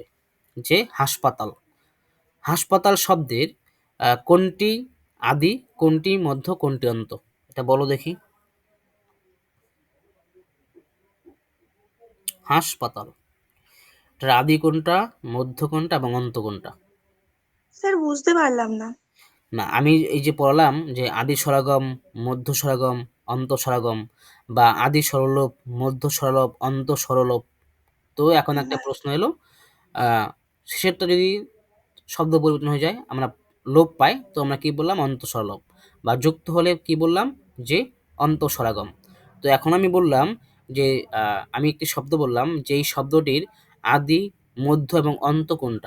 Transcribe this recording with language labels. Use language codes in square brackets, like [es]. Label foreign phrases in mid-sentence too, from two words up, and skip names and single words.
[bn] যে হাসপাতাল, হাসপাতাল শব্দের কোনটি আদি, কোনটি মধ্য, কোনটি অন্ত, এটা বলো দেখি। হাসপাতাল, এটার আদি কোনটা, মধ্য কোনটা এবং অন্ত কোনটা? স্যার বুঝতে পারলাম না। না, আমি এই যে পড়লাম যে আদি স্বরগম, মধ্য স্বরগম, অন্ত স্বরগম, বা আদি স্বরলোপ, মধ্য স্বরলোপ, অন্ত স্বরলোপ। তো এখন একটা হ্যাঁ, প্রশ্ন এলো, শেষেরটা যদি শব্দ পরিবর্তন হয়ে যায়, আমরা লোপ পাই, তো আমরা কি বললাম, অন্তঃস্বরলোপ, বা যুক্ত হলে কি বললাম, যে অন্তঃস্বরাগম। তো এখন আমি বললাম যে আমি একটি শব্দ বললাম যে এই শব্দটির আদি, মধ্য এবং অন্ত কোনটা।